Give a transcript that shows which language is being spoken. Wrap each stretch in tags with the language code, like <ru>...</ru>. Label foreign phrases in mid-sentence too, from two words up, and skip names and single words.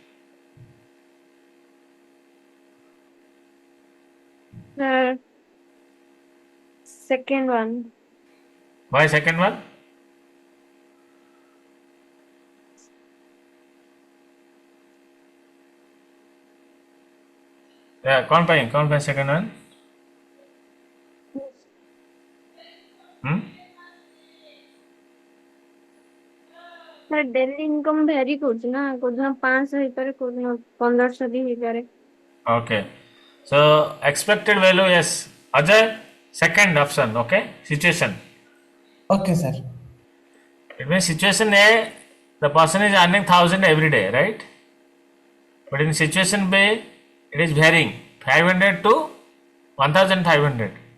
<en>Uh, Second one. why second one? Yeah,</en> <hi>कौन पाए</hi> <en>second one? Hmm?</en> <or>ଡେଲି ଇନକମ୍ ଭେରି କରୁଛି ନା, କୋଉଦିନ 500 ହେଇପାରେ, କୋଉଦିନ 1500 ବି ହେଇପାରେ।</or> <en>Okay. So expected value, yes. Ajay, second option, okay? Situation. Okay, sir. It means situation A, the person is earning 1000 every day, right? But in situation B, it is varying 500 to 1500.</en>